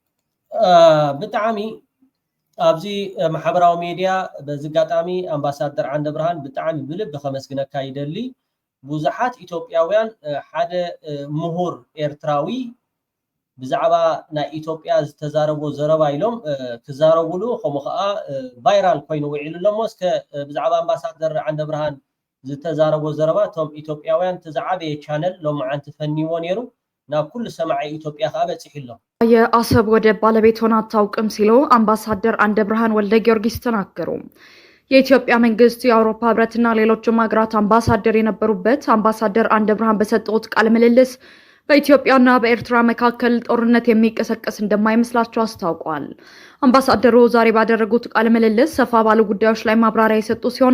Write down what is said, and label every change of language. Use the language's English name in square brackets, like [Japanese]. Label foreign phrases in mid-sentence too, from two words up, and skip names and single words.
[Tigrinya] ብጣዕሚ ኣብዚ ማሕበራዊ ሚድያ በዚ ኣጋጣሚ ኣምባሳደር ዓንደ ብርሃን ብጣዕሚ ብልቢ ከመስግነካ ይደሊ ብዙሓት ኢትዮጵያውያን ሓደ ምሁር ኤርትራዊ ብዛዕባ ናይ ኢትዮጵያ ዝተዛረቦ ዘረባ ኢሎም ክዛረብሉ ከምኡ ከዓ ቫይራል ኮይኑ ውዒሉ ሞ እስከ ብዛዕባ ኣምባሳደር ዓንደ ብርሃን ዝተዛረቦ ዘረባ እቶም ኢትዮጵያውያን ተዛዓበየ ቻነል ሎማዓንቲ ፈኒዎ ነይሩ ናብ ኩሉ ሰማዓይ ኢትዮጵያ ከዓ በፂሕሎ [Amharic] የአሰብ ወደብ ባለቤት ሆና አታውቅም ሲሉ አምባሳደር አንደ ብርሃን ወልደ ጊዮርጊስ ተናገሩ። የኢትዮጵያ መንግስት የአውሮፓ ህብረትና ሌሎችም ሀገራት አምባሳደር የነበሩበት አምባሳደር አንደ ብርሃን በሰጡት ቃለ ምልልስ በኢትዮጵያና በኤርትራ መካከል ጦርነት የሚቀሰቀስ እንደማይመስላቸው አስታውቋል። አምባሳደሩ ዛሬ ባደረጉት ቃለ ምልልስ ሰፋ ባሉ ጉዳዮች ላይ ማብራሪያ የሰጡ ሲሆን